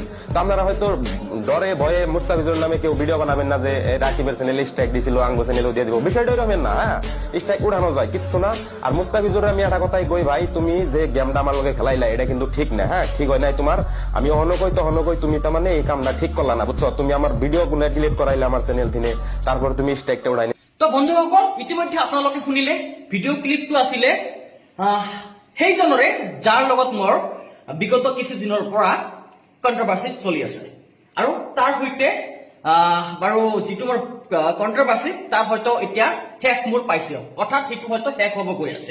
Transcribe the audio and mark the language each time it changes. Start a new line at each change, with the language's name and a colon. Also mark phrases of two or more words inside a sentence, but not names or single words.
Bangla: তো আপনারা হয়তো ডরে ভয়ে মুস্তাফিজুর নামে কেউ ভিডিও বানাবেন না যে রাকিবের চ্যানেলে স্ট্রাইক দিছিল আঙ্গো চ্যানেলও দিয়ে দিব, বিষয়টা এরকম না। হ্যাঁ, স্ট্রাইক উঠানো যায়, কিচ্ছু না। আর মুস্তাফিজুর আমি একটা কথাই কই ভাই, তুমি যে গেমটা আমার লগে খেলাইলা এটা কিন্তু ঠিক না। হ্যাঁ, ঠিক হয় নাই তোমার। আমি অহনকই তো হনকই তুমি তার মানে এই কামটা ঠিক করলা না, বুঝছো। তুমি আমার ভিডিও গুলো ডিলিট করাইলে আমার চ্যানেল থেকে, তারপর তুমি স্ট্রাইকটা উঠাই।
Assamese: তো বন্ধুসকল, ইতিমধ্যে আপোনালোকে শুনিলে ভিডিঅ' ক্লিপটো আছিলে সেইজনৰে যাৰ লগত মোৰ বিগত কিছুদিনৰ পৰা কন্ট্ৰভাৰ্চি চলি আছে আৰু তাৰ সৈতে বাৰু যিটো মোৰ কন্ট্ৰভাৰ্চি তাৰ হয়তো এতিয়া শেষ মোৰ পাইছে, অৰ্থাৎ সেইটো হয়তো শেষ হ'ব গৈ আছে।